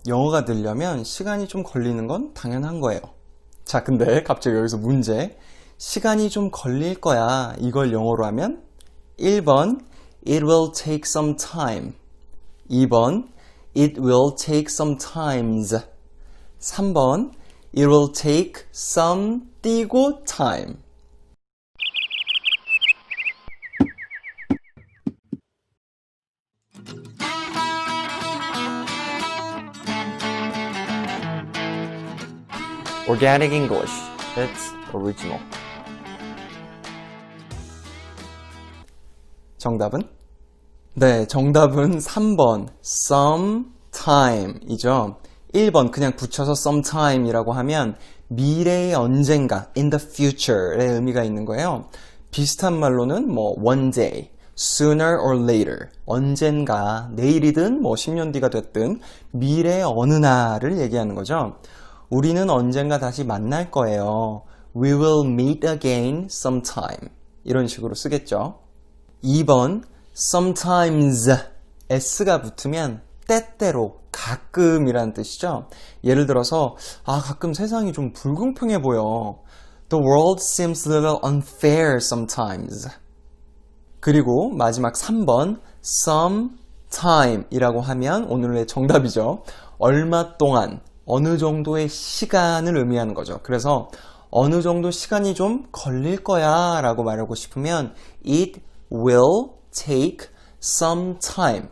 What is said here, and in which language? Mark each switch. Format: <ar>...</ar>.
<ko>영어가 늘려면 시간이 좀 걸리는 건 당연한 거예요. 자, 근데 갑자기 여기서 문제. 시간이 좀 걸릴 거야. 이걸 영어로 하면 1번</ko> <en>It will take some time. 2번 It will take some times. 3번 It will take some 띄고 time. Organic English. It's original.</en> <ko>정답은? 네, 정답은 3번 sometime 이죠. 1번 그냥 붙여서 sometime 이라고 하면 미래의 언젠가</ko> <en>in the future</en> <ko>의 의미가 있는 거예요. 비슷한 말로는 뭐</ko> <en>one day, sooner or later,</en> <ko>언젠가, 내일이든 뭐 10년 뒤가 됐든 미래의 어느 날을 얘기하는 거죠. 우리는 언젠가 다시 만날 거예요.</ko> <en>We will meet again sometime.</en> <ko>이런 식으로 쓰겠죠. 2번 sometimes s가 붙으면 때때로, 가끔이라는 뜻이죠. 예를 들어서 가끔 세상이 좀 불공평해 보여.</ko> <en>The world seems a little unfair sometimes.</en> <ko>그리고 마지막 3번 sometime 이라고 하면 오늘의 정답이죠. 얼마 동안, 어느 정도의 시간을 의미하는 거죠. 그래서 어느 정도 시간이 좀 걸릴 거야 라고 말하고 싶으면</ko> <en>It will take some time.</en>